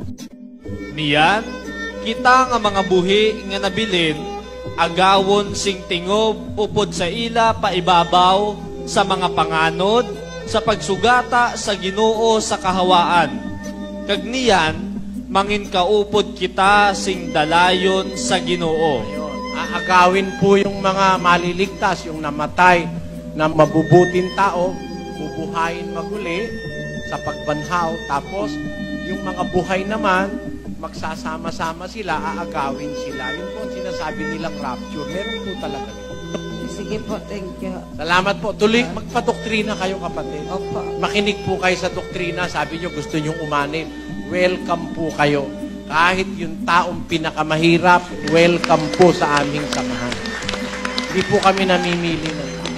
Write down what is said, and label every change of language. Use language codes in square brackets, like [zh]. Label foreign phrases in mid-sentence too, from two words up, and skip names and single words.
[hil] Niyan, kita nga mga buhi nga nabilin, agawon sing tingob upod sa ila paibabaw sa mga panganod, sa pagsugata sa Ginoo sa kahawaan. Kag niyan, mangin kaupod kita sing dalayon sa Ginoo. Ayun. [tl] Aagawin po yung mga maliligtas, yung namatay na mabubuting tao, bubuhayin [hil] maguli sa pagbanhaw. [tl] Tapos, yung mga buhay naman, magsasama-sama sila, aagawin sila. Yun po ang sinasabi nilang rapture. Meron po talaga yun. Sige po, [en] thank you. [tl] Salamat po. Tuloy, magpa-doktrina kayo, kapatid. Opo. Makinig po kayo sa doktrina. Sabi nyo, gusto nyo umanin. Welcome po kayo. Kahit yung taong pinakamahirap, welcome po sa aming samahan. Hindi po kami namimili ng tao.